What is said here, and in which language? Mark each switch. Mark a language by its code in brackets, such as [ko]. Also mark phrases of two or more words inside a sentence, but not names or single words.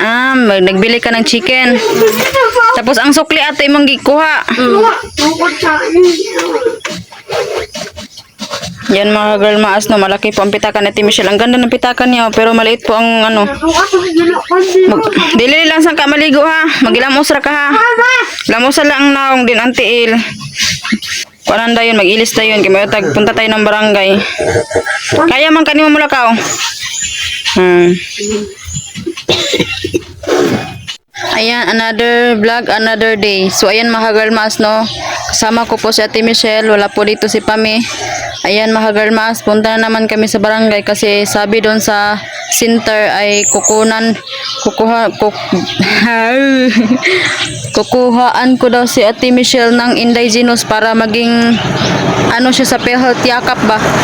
[tl] Nagbili ka ng chicken. Tapos ang sukli ate mong gikuha. Yan [en] mga girl [tl] maas no, malaki po ang pitakan ni Ate Michelle. Ang ganda ng pitakan niya, pero maliit po ang ano. [ceb] Dili lang sang ka maligo ha. Magilamos ra ka ha. Lamos lang naong din ang tiil. Kuanan dayon, mag-ilis dayon. [tl] Kaya punta tayo ng barangay. [ceb] Kaya man kanimo mulakaw. [tl] Ayan, [en] another vlog, another day. So, [tl] ayan [en] mga girl [tl] maas, no. Kasama ko po si Ate Michelle. Wala po dito si Pami. Ayan [en] mga girl [tl] maas, punta na naman kami sa barangay kasi sabi doon sa center ay kukuhaan ko daw si Ate Michelle ng indigenous para maging ano siya sa PhilHealth yakap ba.